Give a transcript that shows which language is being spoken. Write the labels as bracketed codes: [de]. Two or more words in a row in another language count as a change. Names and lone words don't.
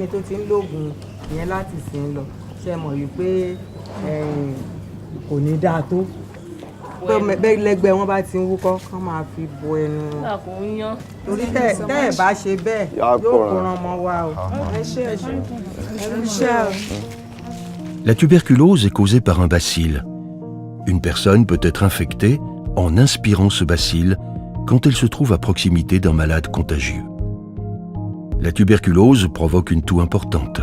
[yo] tó ti ń lóògùn ìyẹn láti sìn lọ ṣe mọ̀ wípé kò ní dáa tó pé lẹ́gbẹ̀ẹ́ wọn bá ti ń wúkọ́ kán máa fi bo ẹnu torí tẹ́ ẹ̀ bá ṣe bẹ́ẹ̀ yóò kóran ọmọ wa o. [fr] La tuberculose est causée par un bacille. Une personne peut être infectée en inspirant ce bacille quand elle se trouve à proximité d'un malade contagieux. La tuberculose provoque une toux importante.